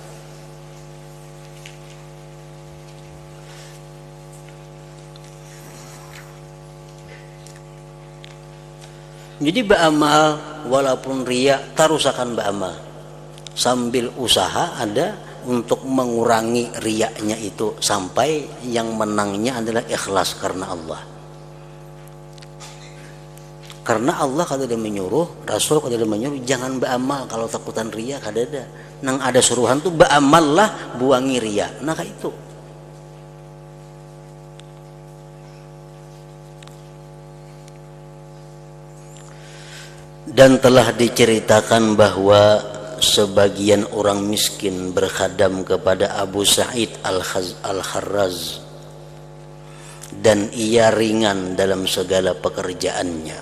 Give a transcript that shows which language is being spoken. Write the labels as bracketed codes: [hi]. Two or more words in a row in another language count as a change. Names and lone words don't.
[bjn] Jadi beramal walaupun riya tarusakan beramal. [id] Sambil usaha ada untuk mengurangi riyanya itu sampai yang menangnya adalah ikhlas karena Allah. [bjn] Karena Allah kada ada menyuruh, Rasul kada ada menyuruh jangan beramal kalau takutan riya, kada ada. Nang ada suruhan tuh beramallah, buangi riya. Nah kayak itu. [id] Dan telah diceritakan bahwa sebagian orang miskin berkhadam kepada Abu Sa'id Al-Kharraz dan ia ringan dalam segala pekerjaannya.